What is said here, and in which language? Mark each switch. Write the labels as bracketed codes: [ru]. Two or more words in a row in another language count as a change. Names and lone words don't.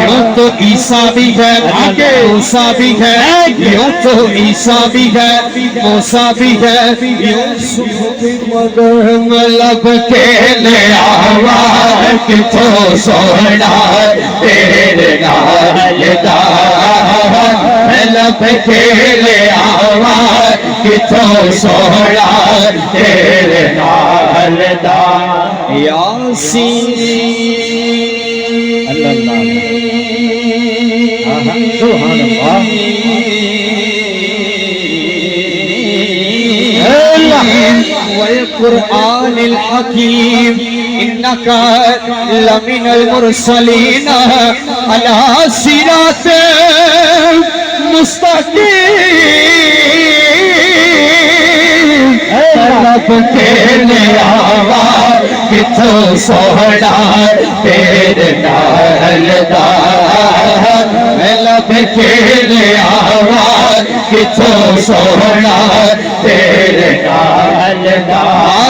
[ur] یوں تو عیسیٰ بھی ہے موسیٰ بھی ہے، یوں تو عیسیٰ بھی ہے موسیٰ بھی ہے, [pa] مگر لبھ کے لے آواں کتھوں سوہنا تیرے نال دا. لبھ کے لے آواں کتھوں سوہنا تیرے نال دا. [ar] يس سبحان الله والقرآن الحكيم إنك لمن المرسلين على صراط مستقيم. [pa] لبھ کے لے آواں کتھوں سوہنا تیرے نال دا. لبھ کے لے آواں کتھوں سوہنا تیرے نال دا.